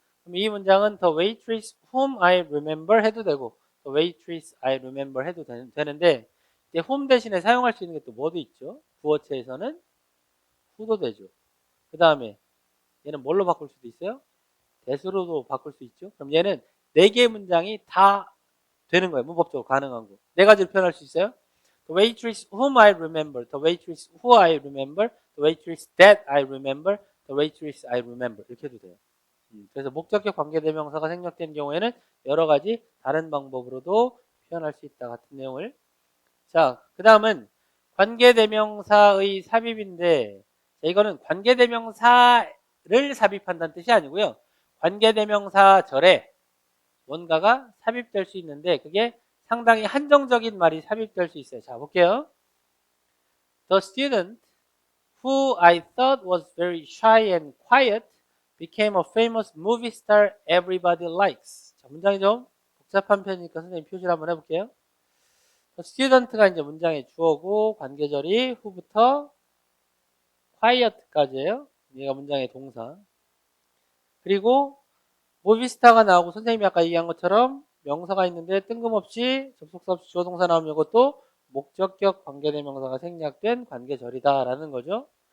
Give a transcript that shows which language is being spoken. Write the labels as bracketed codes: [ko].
[ko] 그럼 이 문장은 [en] the waitress whom I remember [ko] 해도 되고 [en] the waitress I remember [ko] 해도 되는데 이제 whom 대신에 사용할 수 있는 게 또 뭐도 있죠? 구어체에서는 who도 되죠. 그 다음에 얘는 뭘로 바꿀 수도 있어요? that으로도 바꿀 수 있죠. 그럼 얘는 4개의 문장이 다 되는 거예요. 문법적으로 가능한 거. 4가지를 표현할 수 있어요. [en] The waitress whom I remember, the waitress who I remember, the waitress that I remember, the waitress I remember [ko] 이렇게 해도 돼요. 그래서 목적격 관계대명사가 생략된 경우에는 여러 가지 다른 방법으로도 표현할 수 있다 같은 내용을. 자, 그 다음은 관계대명사의 삽입인데 이거는 관계대명사를 삽입한다는 뜻이 아니고요. 관계대명사절에 뭔가가 삽입될 수 있는데 그게 상당히 한정적인 말이 삽입될 수 있어요. 자, 볼게요. [en] The student who I thought was very shy and quiet became a famous movie star everybody likes. [ko] 자, 문장이 좀 복잡한 편이니까 선생님 표시를 한번 해볼게요. student가 이제 문장의 주어고 관계절이 who부터 quiet까지예요. 얘가 문장의 동사. 그리고 모비스타가 나오고 선생님이 아까 얘기한 것처럼 명사가 있는데 뜬금없이 접속사 없이 주어 동사 나오면 이것도 목적격 관계대명사가 생략된 관계절이다라는 거죠.